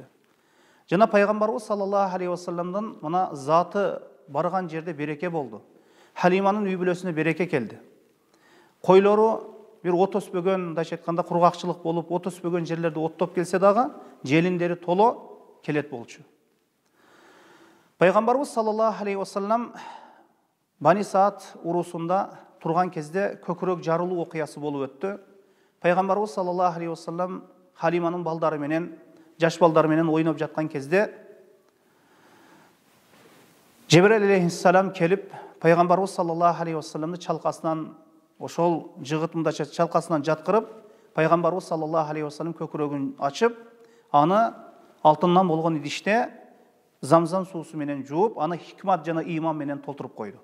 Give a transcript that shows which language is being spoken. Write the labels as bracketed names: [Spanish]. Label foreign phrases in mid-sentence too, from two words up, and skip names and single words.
[Kyrgyz] Жана Пайгамбарыбыз [Arabic] صلى الله عليه وسلم [Kyrgyz] мына заты барган жерде береке болду. Халиманын үй бүлөсүнө береке келди. Койлору бир от өспөгөн, мындайча айтканда кургакчылык болуп, от өспөгөн жерлерде оттоп келсе дагы, желиндери толо келет болчу. Пайгамбарыбыз [Arabic] صلى الله عليه وسلم [Kyrgyz] Бани Саад урусунда турган кезде көкүрөк жарылуу окуясы болуп өттү. Пайгамбарыбыз [Arabic] صلى الله عليه وسلم [Kyrgyz] Халиманын балдары менен, жаш балдары менен ойноп жаткан кезде Жебраил алейхиссалам келип, Пайгамбарыбыз [Arabic] صلى الله عليه وسلم [Kyrgyz] чалкасынан, ошол жыгытындача чалкасынан жаткырып, Пайгамбарыбыз [Arabic] صلى الله عليه وسلم [Kyrgyz] көкүрөгүн ачып, аны алтындан болгон идиште замзам суусу менен жууп, аны хикмат жана иман менен толтуруп койду.